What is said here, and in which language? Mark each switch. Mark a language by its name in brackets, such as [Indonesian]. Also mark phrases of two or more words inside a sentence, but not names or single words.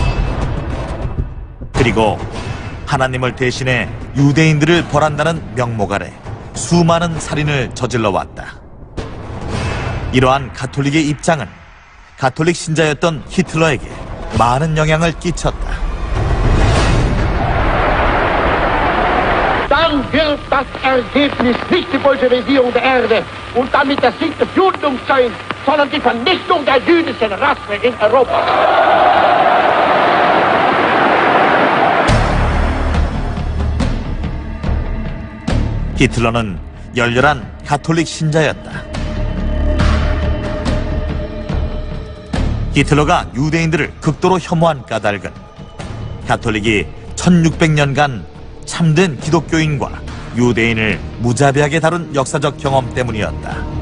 [Korean] 그리고 하나님을 대신해 유대인들을 벌한다는 명목 아래 수많은 살인을 저질러 왔다. 이러한 가톨릭의 입장은 가톨릭 신자였던 히틀러에게 많은 영향을 끼쳤다. [German] Dann wird das Ergebnis nicht die Bolschewisierung der Erde und damit der Sieg des Judentums sein, sondern die Vernichtung der jüdischen Rasse in Europa. [Korean] 히틀러는 열렬한 가톨릭 신자였다. 히틀러가 유대인들을 극도로 혐오한 까닭은 가톨릭이 1600년간 참된 기독교인과 유대인을 무자비하게 다룬 역사적 경험 때문이었다.